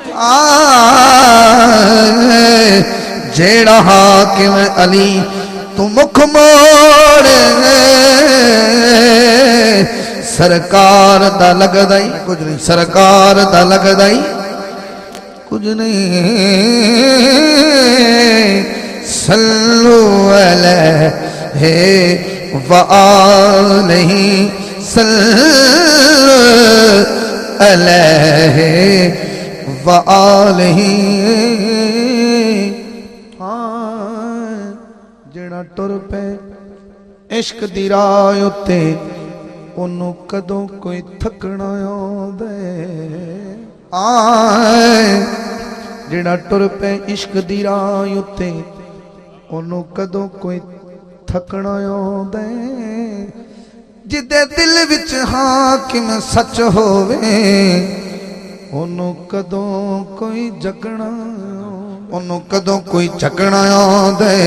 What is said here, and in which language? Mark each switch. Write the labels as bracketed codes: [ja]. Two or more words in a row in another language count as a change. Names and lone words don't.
[pa] ਜਿਹੜਾ ਹਾਕਿਮ ਅਲੀ ਤੂੰ ਮੁਖ ਮੋੜੇ ਸਰਕਾਰ ਦਾ ਲੱਗਦਾ ਹੀ ਕੁਝ ਨਹੀਂ ਸਰਕਾਰ ਦਾ ਲੱਗਦਾ ਹੀ ਕੁਝ ਨਹੀਂ [ar] صلوا عليه وآله صلوا عليه وآله [pa] ਜਿਹੜਾ ਟੁਰ ਪਏ ਇਸ਼ਕ ਦੀ ਰਾਹ ਉੱਤੇ ਉਹਨੂੰ ਕਦੋਂ ਕੋਈ ਥੱਕਣਾ ਆਉਂਦਾ ਜਿਹੜਾ ਟੁਰ ਪਏ ਇਸ਼ਕ ਦੀ ਰਾਹ ਉੱਤੇ ਉਹਨੂੰ ਕਦੋਂ ਕੋਈ ਥੱਕਣਾ ਆਉਂਦਾ ਜਿਹਦੇ ਦਿਲ ਵਿੱਚ ਹਾਕਿਮ ਸੱਚ ਹੋਵੇ ਉਹਨੂੰ ਕਦੋਂ ਕੋਈ ਜਗਣਾ ਉਹਨੂੰ ਕਦੋਂ ਕੋਈ ਜਗਣਾ ਆਉਂਦਾ